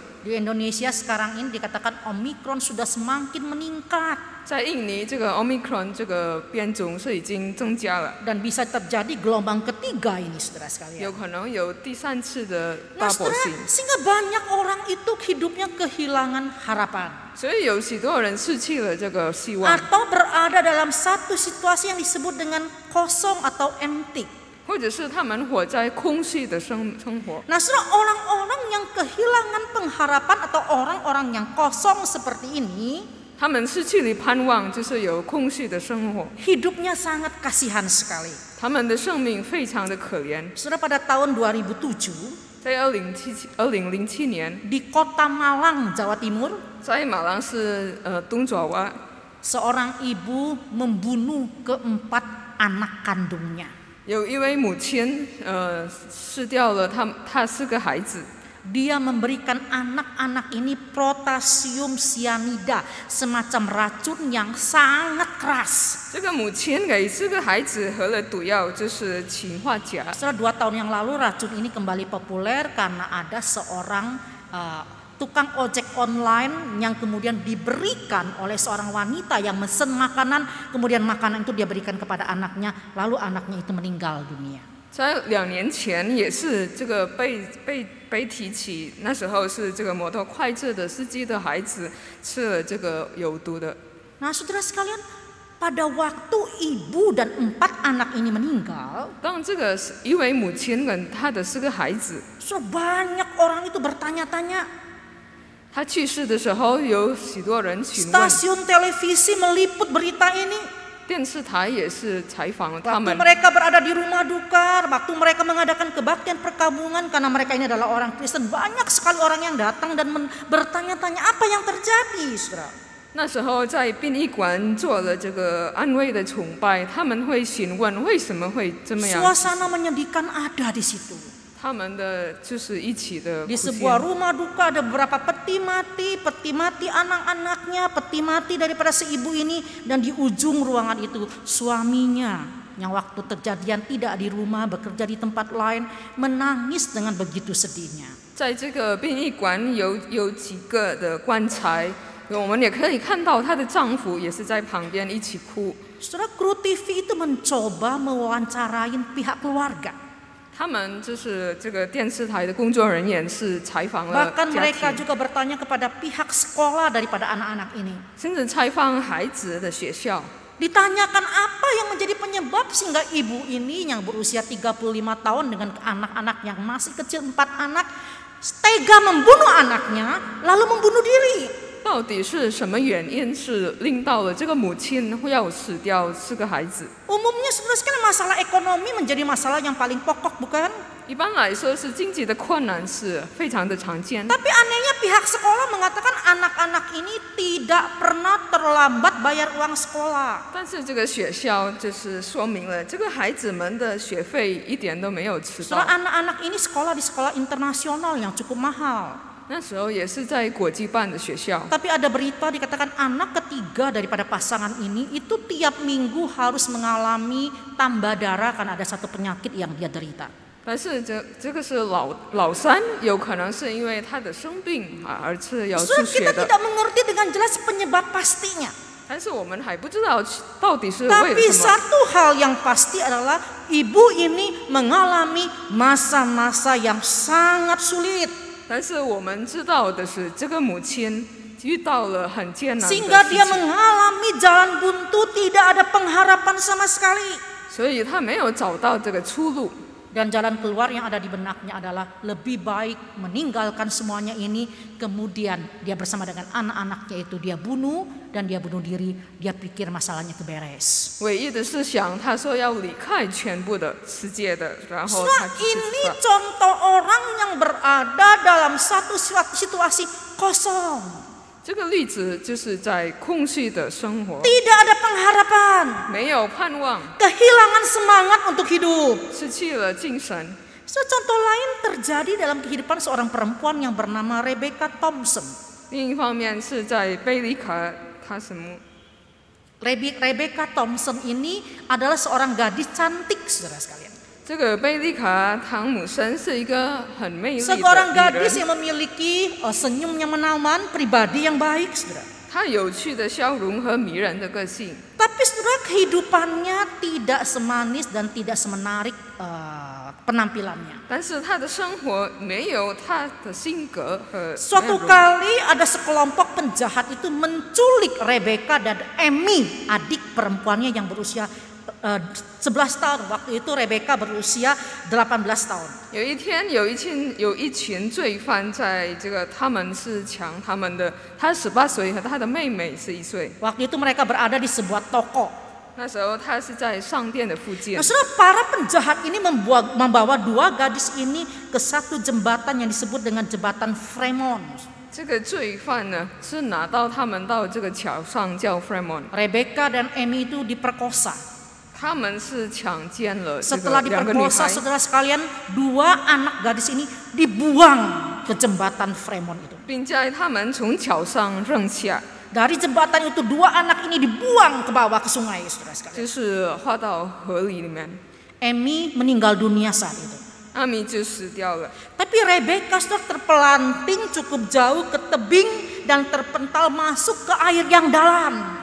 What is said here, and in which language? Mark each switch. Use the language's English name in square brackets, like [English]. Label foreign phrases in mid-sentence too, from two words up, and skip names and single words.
[Indonesian] Di Indonesia sekarang ini dikatakan Omikron sudah semakin meningkat [Chinese] 在印尼，这个 Omicron 这个变种是已经增加了， [Indonesian] dan bisa terjadi gelombang ketiga ini, saudara [Chinese] 有 [Indonesian] sekalian. [Chinese] 可能有第3次的 [Indonesian] Nah, [Chinese] 大波 [Indonesian] saudara, [Chinese] 性， [Indonesian] sehingga banyak orang itu hidupnya kehilangan harapan [Chinese] 所以有许多人失去了这个希望， [Indonesian] atau berada dalam satu situasi yang disebut dengan kosong atau empty. [Chinese] 或者是他们活在空虚的生活。 [Indonesian] Nah, saudara, orang-orang yang kehilangan pengharapan atau orang-orang yang kosong seperti ini, [Chinese] 他们失去了盼望，就是有空虚的生活， [Indonesian] hidupnya sangat kasihan sekali. [Chinese] 他们的生命非常的可怜。 [Indonesian] Saudara, pada tahun 2007, [Chinese] 在2007年， [Indonesian] di kota Malang, Jawa Timur, [Chinese] 在马郎市东爪哇， [Indonesian] seorang ibu membunuh keempat anak kandungnya. [Chinese] 有一位母亲失掉了她4个孩子。 [Indonesian] Dia memberikan anak-anak ini potasium cyanida, semacam racun yang sangat keras. [Chinese] 这个母亲给4个孩子喝了毒药，就是氰化钾。 [Indonesian] Setelah 2 tahun yang lalu racun ini kembali populer karena ada seorang tukang ojek online yang kemudian diberikan oleh seorang wanita yang mesen makanan, kemudian makanan itu dia berikan kepada anaknya, lalu anaknya itu meninggal dunia. [Chinese] 在2年前也是这个被提起，那时候是这个摩托快车的司机的孩子吃了这个有毒的。 [Indonesian] Nah, saudara sekalian, pada waktu ibu dan 4 anak ini meninggal, [Chinese] 当这个一位母亲跟她的4个孩子， [Indonesian] banyak orang itu bertanya-tanya. [Chinese] 她去世的时候，有许多人询问， [Indonesian] Stasiun televisi meliput berita ini. [Chinese] 电视台也是采访了他 [Indonesian] Waktu [Chinese] 们。 [Indonesian] mereka berada di rumah duka, waktu mereka mengadakan kebaktian perkabungan karena mereka ini adalah orang Kristen, banyak sekali orang yang datang dan bertanya-tanya apa yang terjadi, saudara. [Chinese] 那时候在殡仪馆做了这个安慰的崇拜，他们会询问为什么会这么样。 [Indonesian] Suasana menyedihkan ada di situ. [Chinese] 他们的就是一起的 [Indonesian] Di [Chinese] 哭泣。 [Indonesian] sebuah rumah duka ada beberapa peti mati anak-anaknya, peti mati daripada si ibu ini, dan di ujung ruangan itu suaminya yang waktu terjadian tidak di rumah, bekerja di tempat lain, menangis dengan begitu sedihnya. [Chinese] 在这个殡仪馆有几个的棺材，我们也可以看到她的丈夫也是在旁边一起哭。 [Indonesian] Saudara, kru TV itu mencoba mewawancarain pihak keluarga. [Chinese] 他们就是这个电视台的工作人员是采访了 [Indonesian] Bahkan [Chinese] 家 [Indonesian] mereka [Chinese] 庭， [Indonesian] juga bertanya kepada pihak sekolah daripada anak-anak ini. [Chinese] 甚至采访孩子的学校。 [Indonesian] Ditanyakan apa yang menjadi penyebab sehingga ibu ini yang berusia 35 tahun dengan anak-anak yang masih kecil 4 anak tega membunuh anaknya lalu membunuh diri. [Chinese] 到底是什么原因是令到了这个母亲会要死掉4个孩子？ [Indonesian] Umumnya saudara sekalian masalah ekonomi menjadi masalah yang paling pokok, bukan? [Chinese] 一般来说是经济的困难是非常的常见， [Indonesian] Tapi anehnya pihak sekolah mengatakan anak-anak ini tidak pernah terlambat bayar uang sekolah. [Chinese] 但是这个学校就是说明了这个孩子们的学费一点都没有迟到。 [Indonesian] Saudara, anak-anak ini sekolah di sekolah internasional yang cukup mahal. [Chinese] 那时候也是在国际办的学校， [Indonesian] Tapi ada berita dikatakan anak ketiga daripada pasangan ini itu tiap minggu harus mengalami tambah darah karena ada satu penyakit yang dia derita. [Chinese] 但是这个是老三，有可能是因为他的生病啊而是要 [Indonesian] Saudara, [Chinese] 出血 [Indonesian] kita [Chinese] 的， [Indonesian] tidak mengerti dengan jelas penyebab pastinya. [Chinese] 但是我们还不知道到底是为 [Indonesian] Tapi [Chinese] 了什么。 [Indonesian] satu hal yang pasti adalah ibu ini mengalami masa-masa yang sangat sulit. [Chinese] 但是我们知道的是，这个母亲遇到了很艰难的 [Indonesian] Sehingga [Chinese] 事 [Indonesian] dia [Chinese] 情， [Indonesian] mengalami jalan buntu, tidak ada pengharapan sama sekali. [Chinese] 所以她没有找到这个出路。 [Indonesian] Dan jalan keluar yang ada di benaknya adalah lebih baik meninggalkan semuanya ini. Kemudian dia bersama dengan anak-anaknya itu dia bunuh dan dia bunuh diri. Dia pikir masalahnya keberes. [Chinese] 唯一的是想，他说要离开全部的世界的，然后 [Indonesian] Saudara, [Chinese] 他去 [Indonesian] ini [Chinese] 死了。 [Indonesian] contoh orang yang berada dalam satu situasi kosong. [Chinese] 这个例子就是在空虚的生活， [Indonesian] Tidak ada pengharapan. [Chinese] 没有盼望， [Indonesian] Kehilangan semangat untuk hidup. [Chinese] 失去了精神。 [Indonesian] So, contoh lain terjadi dalam kehidupan seorang perempuan yang bernama Rebecca Thompson. [Chinese] 另一方面是在贝利卡塔什姆， [Indonesian] Rebecca Thompson ini adalah seorang gadis cantik, saudara sekalian. [Chinese] 这个贝利卡汤姆森是一个很美丽的 [Indonesian] Seorang [Chinese] 女 [Indonesian] gadis [Chinese] 人， [Indonesian] yang memiliki senyum yang menawan, pribadi yang baik, saudara. [Chinese] 她有趣的笑容和迷人的个性。 [Indonesian] Tapi saudara, kehidupannya tidak semanis dan tidak semenarik penampilannya. [Chinese] 但是她的生活没有她的性格和 [Indonesian] Suatu [Chinese] 内容。 [Indonesian] kali ada sekelompok penjahat itu menculik Rebecca dan Amy, adik perempuannya yang berusia 11 tahun. Waktu itu Rebecca berusia 18 tahun. [Chinese] 有一天，有一群罪犯在这个，他们是抢他们的，他18岁和他的妹妹是1岁。 [Indonesian] Waktu itu mereka berada di sebuah toko. [Chinese] 那时候他是在商店的附近 [Indonesian] Nah,。saudara, para penjahat ini membawa dua gadis ini ke satu jembatan yang disebut dengan jembatan Fremont. [Chinese] 这个罪犯呢是拿到他们到这个桥上叫 Fremont， [Indonesian] Rebecca dan Amy itu diperkosa. [Chinese] 他们是抢奸了这个 [Indonesian] Setelah [Chinese] 2个女 [Indonesian] diperkosa, [Chinese] 孩。 [Indonesian] saudara sekalian, dua anak gadis ini dibuang ke jembatan Fremont itu. [Chinese] 并在他们从桥上扔下， [Indonesian] Dari jembatan itu dua anak ini dibuang ke bawah ke sungai, saudara sekalian. [Chinese] 就是滑到河里面， [Indonesian] Amy meninggal dunia saat itu. [Chinese] 阿米就死掉了。 [Indonesian] Tapi Rebecca saudara terpelanting cukup jauh ke tebing dan terpental masuk ke air yang dalam.